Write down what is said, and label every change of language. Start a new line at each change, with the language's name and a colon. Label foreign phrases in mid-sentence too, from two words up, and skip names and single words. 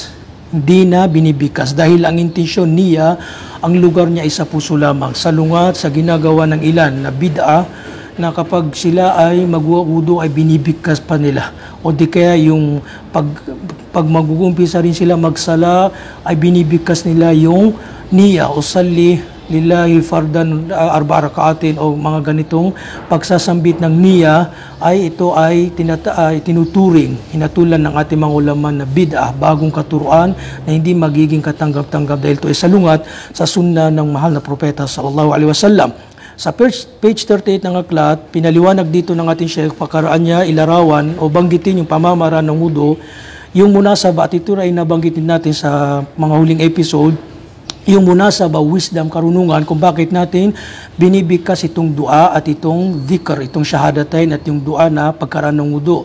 Filipino: Hindi na binibigkas dahil ang intensyon niya, ang lugar niya ay sa puso lamang. Salungat sa ginagawa ng ilan na bid'a na kapag sila ay mag-wudu ay binibigkas pa nila. O di kaya yung pag mag-uumpisa rin sila magsala ay binibigkas nila yung niya o
Arabic: صلي لله فرضا 4 ركعات
Filipino: o mga ganitong pagsasambit ng niya ay ito ay tinuturing, hinatulan ng ating mga ulama na bid'ah, bagong katuruan na hindi magiging katanggap-tanggap dahil ito ay salungat sa sunna ng mahal na propeta
Arabic: صلى الله عليه وسلم.
Filipino: Sa page 38 ng aklat, pinaliwanag dito ng ating Sheikh, pakaraan niya ilarawan o banggitin yung pamamaraan ng wudu, yung munasaba, at ito ay nabanggitin natin sa mga huling episode, yung munasaba, wisdom, karunungan kung bakit natin binibigkas itong dua at itong dhikr, itong syahadatain at yung dua na pagkaraan ng wudu.